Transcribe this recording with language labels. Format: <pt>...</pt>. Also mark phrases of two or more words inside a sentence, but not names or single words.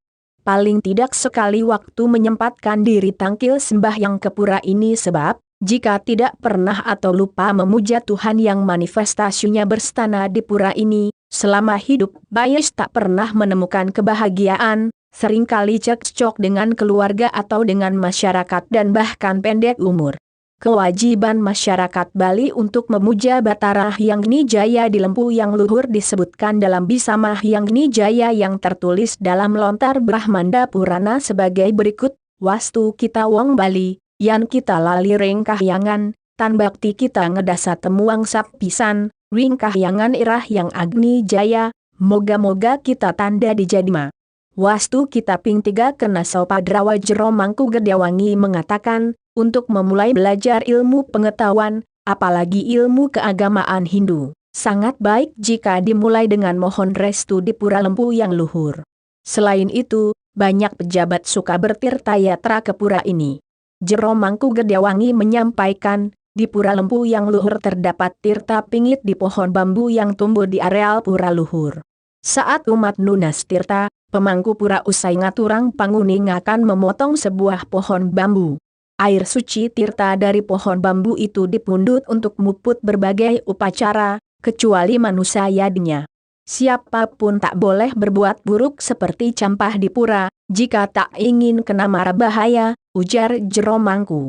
<id>Paling tidak sekali waktu menyempatkan diri tangkil sembahyang ke pura ini sebab, jika tidak pernah atau lupa memuja Tuhan yang manifestasinya berstana di pura ini, selama hidup bias tak pernah menemukan kebahagiaan, seringkali cekcok dengan keluarga atau dengan masyarakat dan bahkan pendek umur. Kewajiban masyarakat Bali untuk memuja Batara Hyang Nijaya di Lempu yang luhur disebutkan dalam Bisama Hyang Nijaya yang tertulis dalam lontar Brahmanda Purana sebagai berikut,</id> <kaw>Wastu kita wong Bali, yan kita lali ring kahyangan, tan bakti kita ngedasa temuang sapisan, ring kahyangan irah yang Agni Jaya, moga-moga kita tanda dijadima. Wastu kita ping 3 kena Sopadrawa</kaw> <id>Jero Mangku Gedewangi mengatakan, untuk memulai belajar ilmu pengetahuan, apalagi ilmu keagamaan Hindu, sangat baik jika dimulai dengan mohon restu di Pura Lempu yang luhur. Selain itu, banyak pejabat suka bertirta-yatra ke pura ini. Jero Mangku Gedewangi menyampaikan, di Pura Lempu yang luhur terdapat tirta pingit di pohon bambu yang tumbuh di areal pura luhur. Saat umat nunas tirta, pemangku pura usai ngaturang panguning akan memotong sebuah pohon bambu. Air suci tirta dari pohon bambu itu dipundut untuk muput berbagai upacara, kecuali manusia yadinya. Siapapun tak boleh berbuat buruk seperti Campah Dipura, jika tak ingin kena mara bahaya, ujar Jero Mangku.</id>